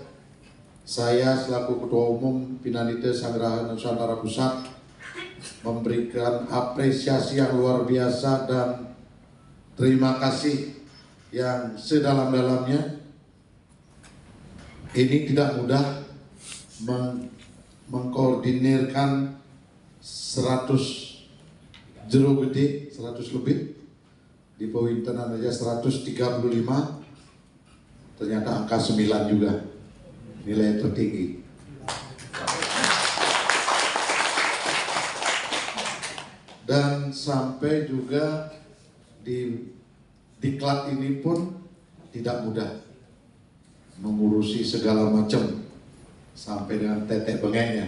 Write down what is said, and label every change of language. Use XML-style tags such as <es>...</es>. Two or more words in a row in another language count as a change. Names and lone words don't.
<id>Saya selaku Ketua Umum Pinanite Sanggeraha Nusantara Pusat memberikan apresiasi yang luar biasa dan terima kasih yang sedalam-dalamnya. Ini tidak mudah mengkoordinirkan 100 jero gede, 100 lebih di Powintenan aja 135, ternyata angka 9 juga nilai tertinggi. Dan sampai juga di diklat ini pun tidak mudah mengurusi segala macam sampai dengan tetek bengeknya.</id>